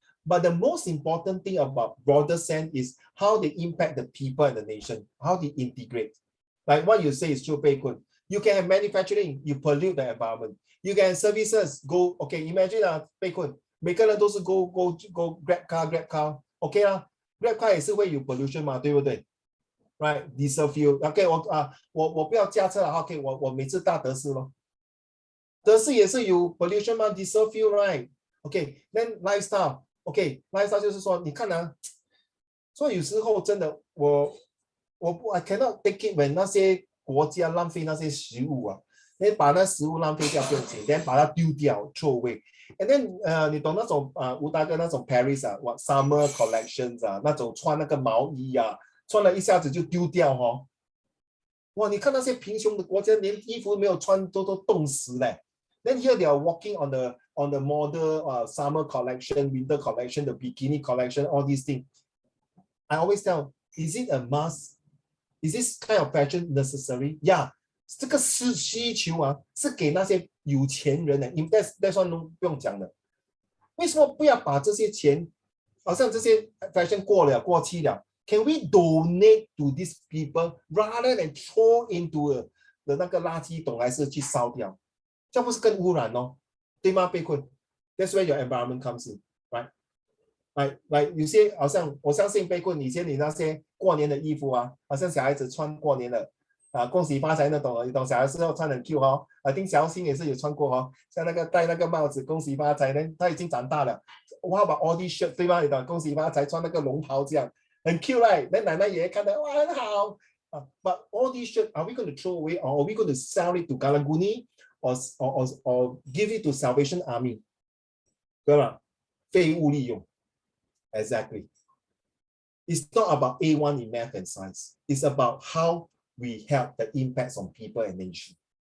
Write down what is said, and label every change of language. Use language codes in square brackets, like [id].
[en] But the most important thing about broader sense is how they impact the people and the nation, how they integrate. Like what you say is true, Pei Kun. You can have manufacturing, you pollute the environment. You can have services, go, okay, imagine Pei Kun, [zh] 每个人都是 [en] go grab car, okay 啦 ，grab car [zh] 也是会有 [en] pollution [zh] 嘛，对不对 [en] ？Right, diesel fuel. [zh] OK, 我不要驾车了 ，OK， 我每次搭德士咯。德士也是有 pollution 嘛 ，diesel fuel, right? [en] OK, then lifestyle. [zh] OK, lifestyle 就是说，你看啊，所以有时候真的 [en] I cannot take it when [zh] 那些国家浪费那些食物啊，你把那食物浪费掉不用紧 ，then 把它丢掉 [en] throw away。 [zh] And then 你懂那种吴大哥那种 Paris 啊， [en] summer collections [zh] 啊，那种穿那个毛衣啊，穿了一下子就丢掉哦。哇，你看那些贫穷的国家，连衣服没有穿都冻死嘞。 [en] Then here they are walking on the model summer collection, winter collection, the bikini collection, all these things. I always tell, is it a must? Is this kind of fashion necessary? [zh] Yeah, 这个是需求啊，是给那些有钱人的。 [en] That's one [zh] 不用讲的。为什么不要把这些钱，好像这些 fashion 过期了 ？ [en] Can we donate to these people rather than throw into the [zh] 那个垃圾桶，还是去烧掉？这样不是更污染哦？对吗， [en] 贝坤 ？That's where your environment comes in, right? [zh] Like 有些好像我相信贝坤，以前你那些过年的衣服啊，好像小孩子穿过年的恭喜发财那种，你懂小孩子要穿很 Q 哦。 [en] I think [zh] 小新也是有穿过哦，像那个戴那个帽子恭喜发财呢，他已经长大了。 [en] What about all these shirt [zh] 对吗？你懂恭喜发财穿那个龙袍这样很 Q right？那奶奶爷爷看到哇很好 [en] But all these shirt are we going to throw away or are we going to sell it to Galaguni or give it to Salvation Army？ [zh] 对吧？废物利用。 [en] Exactly. It's not about A1 in math and science. It's about how we help the impacts on people and nation.